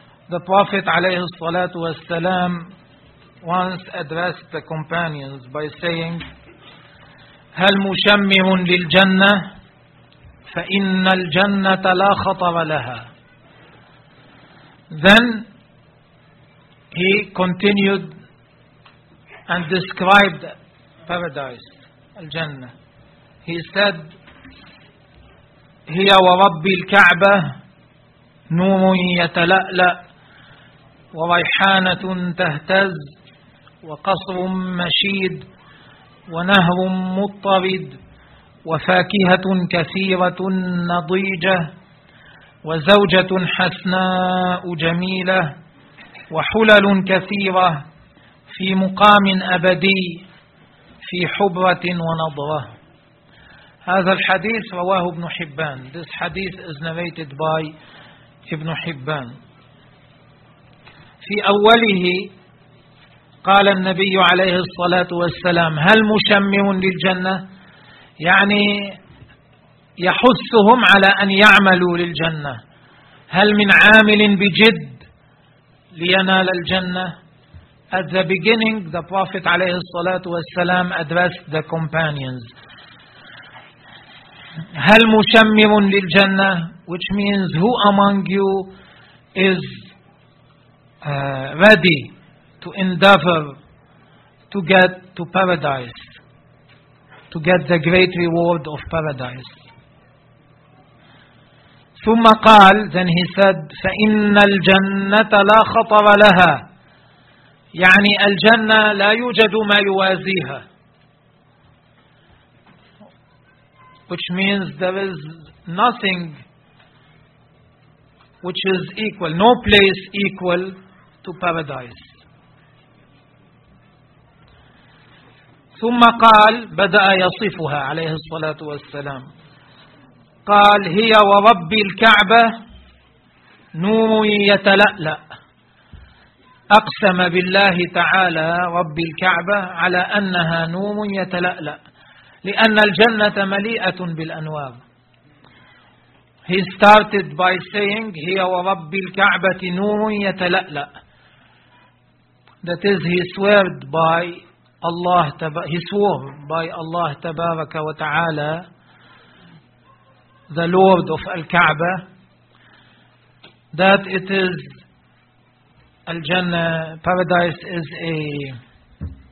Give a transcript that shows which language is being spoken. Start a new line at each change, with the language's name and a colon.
English: The Prophet عليه الصلاة والسلام once addressed the companions by saying,
Arabic: هل مشمم للجنة فإن الجنة لا خطر لها.
English: Then he continued and described paradise, al-Jannah. He said,
Arabic: هي ورب الكعبة نور يتلألأ وريحانة تهتز وقصر مشيد ونهر مطرد وفاكهة كثيرة نضيجة وزوجة حسناء جميلة وحلل كثيرة في مقام أبدي في حبرة ونضرة. هذا الحديث رواه ابن حبان.
English: This hadith is narrated by Ibn Hibban.
Arabic: في أوله قال النبي عليه الصلاة والسلام هل مشمم للجنة, يعني يحثهم على أن يعملوا للجنة, هل من عامل بجد لينال الجنة.
English: At the beginning the Prophet عليه الصلاة والسلام addressed the companions,
Arabic: هل مشمم للجنة,
English: which means who among you is ready to endeavor to get to paradise, to get the great reward of paradise.
Arabic: ثم قال,
English: then he said,
Arabic: فإن الجنة لا خطر لها, يعني الجنة لا يوجد ما يوازيها,
English: which means there is nothing which is equal, no place equal to paradise.
Arabic: ثم قال, بدأ يصفها عليه الصلاة والسلام, قال هي ورب الكعبة نور يتلألأ. أقسم بالله تعالى رب الكعبة على أنها نور يتلألأ, لأن الجنة مليئة بالأنوار.
English: He started by saying
Arabic: هي ورب الكعبة نور يتلألأ,
English: that is he swore by Allah, he swore by Allah تبارك وتعالى, the Lord of Al-Kaaba, that it is Al-Jannah, paradise is a